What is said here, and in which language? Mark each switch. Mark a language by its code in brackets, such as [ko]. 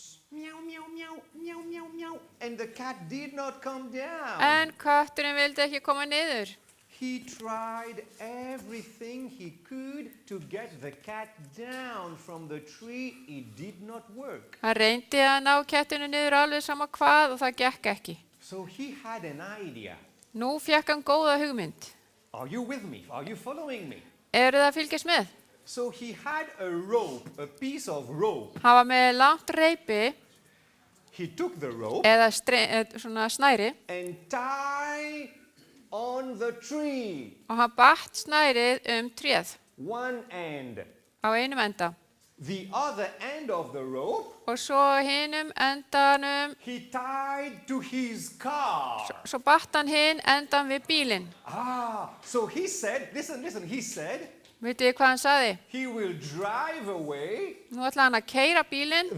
[en] Meow, meow, meow, meow, meow, meow. And the cat did not come down. [is] En kötturinn vildi ekki koma niður. [en] He tried everything he could to get the cat down from the tree. It did not work. [is] Hann reyndi að ná kettinu niður alveg sama hvað og það gekk ekki. [en] So he had an idea. [is] Nú fékk hann góða hugmynd. [en] Are you with me? Are you following me? [is] Eru það að fylgjast með? [en] So he had a rope, a piece of rope. [is] Hann var með langt reipi [en] He took the rope [is] eða svona snæri [en] and tied on the tree. [is] og hann batt snærið tréð [en] One end. [is] á einum enda. [en] The other end of the rope [is] Og svo hinum endanum, [en] he tied to his car. [is] svo batt hann hinn endan við bílinn. [en] So he said, listen, he said, [is] Vitið þið hvað hann sagði? [en] he will drive away, [is] Nú ætla hann að keyra bílinn